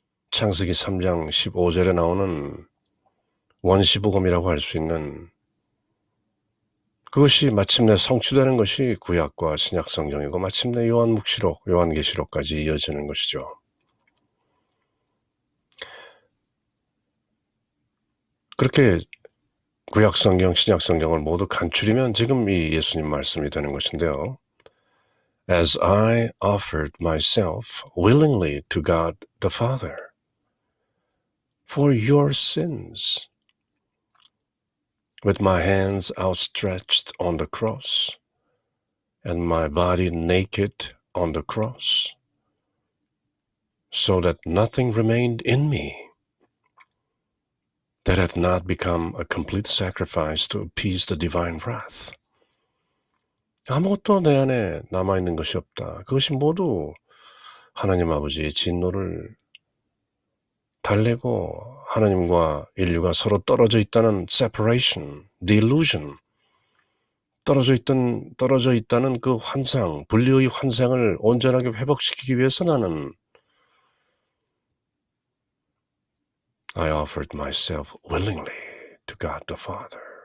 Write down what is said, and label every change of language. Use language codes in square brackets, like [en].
[ko] 창세기 3장 15절에 나오는 원시복음이라고 할 수 있는 그것이 마침내 성취되는 것이 구약과 신약성경이고 마침내 요한묵시록, 요한계시록까지 이어지는 것이죠. 그렇게 구약성경, 신약성경을 모두 간추리면 지금 이 예수님 말씀이 되는 것인데요. [en] As I offered myself willingly to God the Father for your sins, with my hands outstretched on the cross and my body naked on the cross, so that nothing remained in me that had not become a complete sacrifice to appease the divine wrath. [ko] 아무것도 내 안에 남아있는 것이 없다. 그것이 모두 하나님 아버지의 진노를 달래고 하나님과 인류가 서로 떨어져 있다는 [en] separation, delusion, [ko] 떨어져 있다는 그 환상, 분리의 환상을 온전하게 회복시키기 위해서 나는 [en] I offered myself willingly to God the Father.